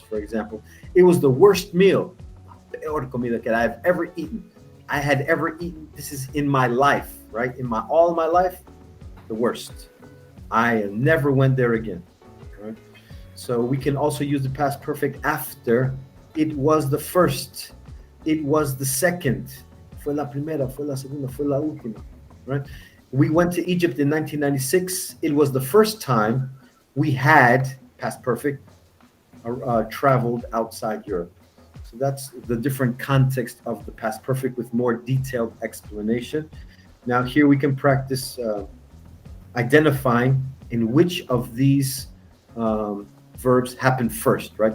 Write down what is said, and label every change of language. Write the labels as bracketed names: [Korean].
[English] For example, it was the worst meal, peor comida que I've ever eaten. I had ever eaten. This is in my life, right? All my life, the worst. I never went there again. Right? So we can also use the past perfect after. It was the first. It was the second. [Spanish] Fue la primera, fue la segunda, fue la última. [English] Right? We went to Egypt in 1996. It was the first time we had, past perfect, traveled outside Europe. So that's the different context of the past perfect with more detailed explanation. Now here we can practice identifying in which of these verbs happen first, right?